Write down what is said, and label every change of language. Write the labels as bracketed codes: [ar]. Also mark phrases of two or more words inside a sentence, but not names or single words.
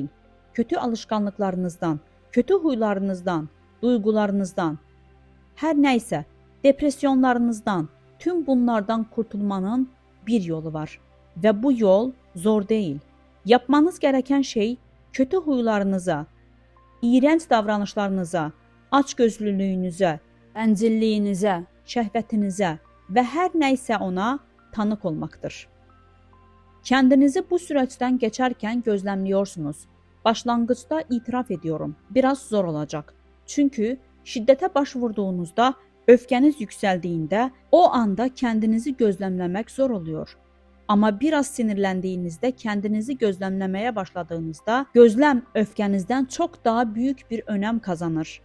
[tr] Kötü alışkanlıklarınızdan, kötü huylarınızdan, duygularınızdan, her neyse, depresyonlarınızdan, tüm bunlardan kurtulmanın bir yolu var. Ve bu yol zor değil. Yapmanız gereken şey kötü huylarınıza, iğrenç davranışlarınıza, [az] açgözlülüyünüze, bencilliyinize, şəhvətinizə və hər nəysə ona tanıq olmaqdır. [tr] Kendinizi bu süreçten geçerken gözlemliyorsunuz. Başlangıçta itiraf ediyorum, biraz zor olacak. Çünkü şiddete başvurduğunuzda, öfkeniz yükseldiğinde o anda kendinizi gözlemlemek zor oluyor. Ama biraz sinirlendiğinizde kendinizi gözlemlemeye başladığınızda gözlem öfkenizden çok daha büyük bir önem kazanır.